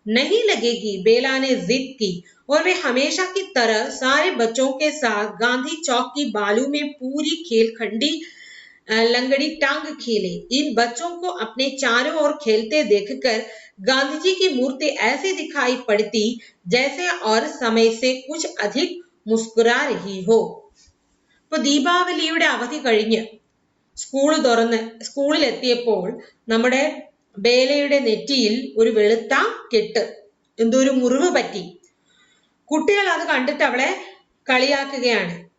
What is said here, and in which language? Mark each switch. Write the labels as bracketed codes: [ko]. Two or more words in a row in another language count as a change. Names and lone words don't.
[hi] नहीं लगेगी, बेला ने जिद की और वे हमेशा की तरह सारे बच्चों के साथ गांधी चौक की बालू में पूरी खेलखंडी लंगड़ी टांग खेले। इन बच्चों को अपने चारों ओर खेलते देखकर गांधी जी की मूर्ति ऐसी दिखाई पड़ती जैसे और समय से कुछ अधिक मुस्कुरा रही हो. [ml] ഇപ്പൊ ദീപാവലിയുടെ അവധി കഴിഞ്ഞ് സ്കൂളിൽ എത്തിയപ്പോൾ നമ്മുടെ ബേലയുടെ നെറ്റിയിൽ ഒരു വെളുത്ത കെട്ട്, എന്തോ ഒരു മുറിവ് പറ്റി. കുട്ടികൾ അത് കണ്ടിട്ട് അവളെ കളിയാക്കുകയാണ്.